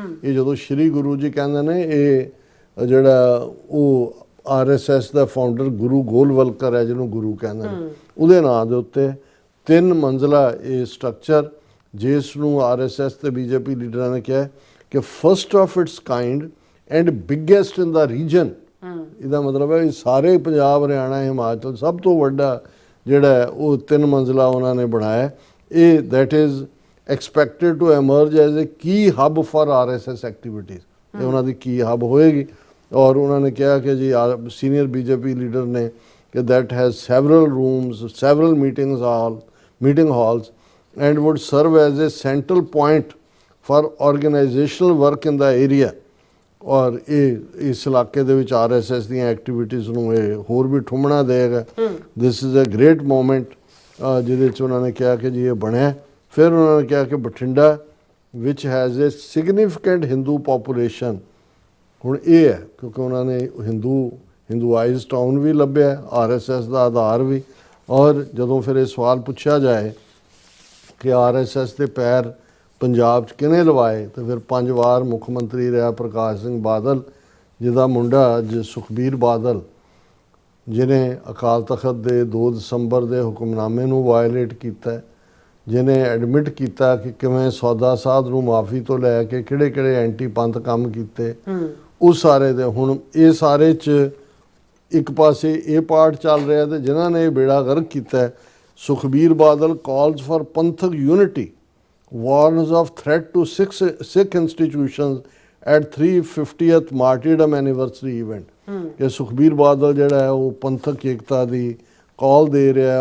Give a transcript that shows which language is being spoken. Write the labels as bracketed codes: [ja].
[pa] ਇਹ ਜਦੋਂ ਸ਼੍ਰੀ ਗੁਰੂ ਜੀ ਕਹਿੰਦੇ ਨੇ, ਇਹ ਜਿਹੜਾ ਉਹ RSS ਦਾ ਫਾਊਂਡਰ ਗੁਰੂ ਗੋਲਵਲਕਰ ਹੈ, ਜਿਹਨੂੰ ਗੁਰੂ ਕਹਿੰਦੇ ਨੇ, ਉਹਦੇ ਨਾਂ ਦੇ ਉੱਤੇ 3 ਮੰਜ਼ਲਾ ਇਹ ਸਟਰਕਚਰ, ਜਿਸ ਨੂੰ RSS ਤੇ BJP ਲੀਡਰਾਂ ਨੇ ਕਿਹਾ ਕਿ [en] First of its kind and biggest in the region. [pa] ਇਹਦਾ ਮਤਲਬ ਹੈ ਸਾਰੇ ਪੰਜਾਬ, ਹਰਿਆਣਾ, ਹਿਮਾਚਲ ਸਭ ਤੋਂ ਵੱਡਾ ਜਿਹੜਾ ਉਹ 3 ਮੰਜ਼ਲਾ ਉਹਨਾਂ ਨੇ ਬਣਾਇਆ। [en] ਇਹ that is expected to emerge as a key hub for RSS activities. [pa] ਇਹ ਉਹਨਾਂ ਦੀ ਕੀ ਹੱਬ ਹੋਏਗੀ। ਔਰ ਉਹਨਾਂ ਨੇ ਕਿਹਾ ਕਿ ਜੀ ਸੀਨੀਅਰ BJP ਲੀਡਰ ਨੇ ਕਿ [en] that has several rooms, several meeting halls and would serve as a central point for organizational work in the area। [hi] और इस इलाके [pa] ਦੇ ਵਿੱਚ RSS ਦੀਆਂ ਐਕਟੀਵਿਟੀਜ਼ ਨੂੰ ਇਹ ਹੋਰ ਵੀ ਠੁੰਮਣਾ ਦੇਗਾ। [en] this is a great moment [pa] ਜਿਹਦੇ 'ਚ ਉਹਨਾਂ ਨੇ ਕਿਹਾ ਕਿ ਜੀ ਇਹ ਬਣਿਆ। ਫਿਰ ਉਹਨਾਂ ਨੇ ਕਿਹਾ ਕਿ ਬਠਿੰਡਾ ਵਿਚ [en] Has a significant Hindu population. [pa] ਹੁਣ ਇਹ ਹੈ ਕਿਉਂਕਿ ਉਹਨਾਂ ਨੇ ਹਿੰਦੂਆਈਜ਼ ਟਾਊਨ ਵੀ ਲੱਭਿਆ, RSS ਦਾ ਆਧਾਰ ਵੀ। ਔਰ ਜਦੋਂ ਫਿਰ ਇਹ ਸਵਾਲ ਪੁੱਛਿਆ ਜਾਏ ਕਿ RSS ਦੇ ਪੈਰ ਪੰਜਾਬ 'ਚ ਕਿਹਨੇ ਲਵਾਏ, ਤਾਂ ਫਿਰ 5 ਵਾਰ ਮੁੱਖ ਮੰਤਰੀ ਰਿਹਾ ਪ੍ਰਕਾਸ਼ ਸਿੰਘ ਬਾਦਲ, ਜਿਹਦਾ ਮੁੰਡਾ ਅੱਜ ਸੁਖਬੀਰ ਬਾਦਲ, ਜਿਹਨੇ ਅਕਾਲ ਤਖਤ ਦੇ 2 ਦਸੰਬਰ ਦੇ ਹੁਕਮਨਾਮੇ ਨੂੰ ਵਾਇਲੇਟ ਕੀਤਾ, ਜਿਹਨੇ ਐਡਮਿਟ ਕੀਤਾ ਕਿ ਕਿਵੇਂ ਸੌਦਾ ਸਾਧ ਨੂੰ ਮਾਫੀ ਤੋਂ ਲੈ ਕੇ ਕਿਹੜੇ ਐਂਟੀ ਪੰਥ ਕੰਮ ਕੀਤੇ, ਉਹ ਸਾਰੇ ਦੇ ਹੁਣ ਇਹ ਸਾਰੇ 'ਚ ਇੱਕ ਪਾਸੇ ਇਹ ਪਾਰਟ ਚੱਲ ਰਿਹਾ ਤੇ ਜਿਨ੍ਹਾਂ ਨੇ ਬੇੜਾ ਗਰਕ ਕੀਤਾ। [en] Sukhbir Badal calls for Panthic unity, warns of threat to Sikh institutions at 350th martyrdom anniversary event। [pa] ਕਿ ਸੁਖਬੀਰ ਬਾਦਲ ਜਿਹੜਾ ਹੈ ਉਹ ਪੰਥਕ ਏਕਤਾ ਦੀ ਕਾਲ ਦੇ ਰਿਹਾ।